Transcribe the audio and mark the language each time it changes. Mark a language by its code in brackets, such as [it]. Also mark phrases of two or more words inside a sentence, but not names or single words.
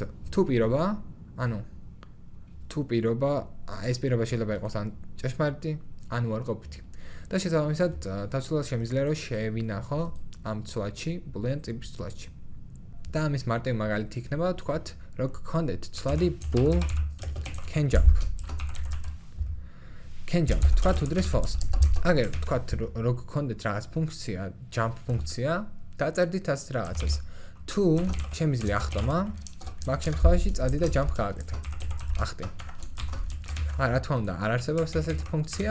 [ka] თუ პირობა, ანუ თუ პირობა, ეს პირობა შეიძლება იყოს ან ჭეშმარიტი, ან უარყოფითი. და შესაბამისად თავისუფლად შემიძლია რომ შევინახო ამ ცვლადში, ბულიან ტიპის ცვლადში. და ამის მარტივი მაგალითი იქნება, თქვათ, რომ გქონდეთ ცვლადი [en] bool can jump. Can jump, [ka] თქვათ უდრის false. აგერ თქვათ რომ გქონდეთ რაღაც ფუნქცია, jump ფუნქცია, დაწერდით ასე რაღაცას. თუ შემიძლია ახტომა, მაგ შემთხვევაში წადი და jump გააკეთო. ახტი. რა თქმა უნდა, არ არსებობს ასეთი ფუნქცია.